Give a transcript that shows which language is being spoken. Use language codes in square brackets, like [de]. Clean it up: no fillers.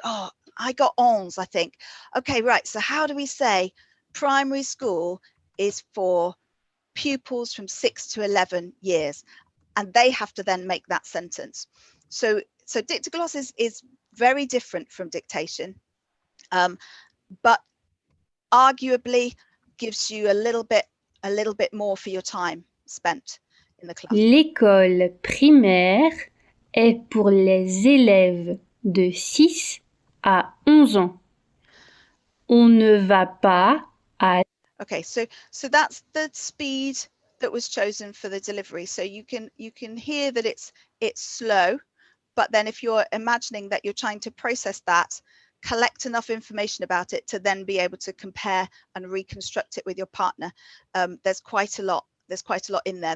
[en] Oh, I got 11, I think. Okay, right, so how do we say primary school is for pupils from 6 to 11 years? And they have to then make that sentence. So Dictogloss is very different from dictation, but arguably gives you a little bit more for your time spent in the class. [fr] L'école primaire est pour les élèves de 6 à 11 ans. On ne va pas à... [en] Okay, so that's the speed that was chosen for the delivery. So you can hear that it's slow, but then if you're imagining that you're trying to process that, collect enough information about it to then be able to compare and reconstruct it with your partner, there's quite a lot in there.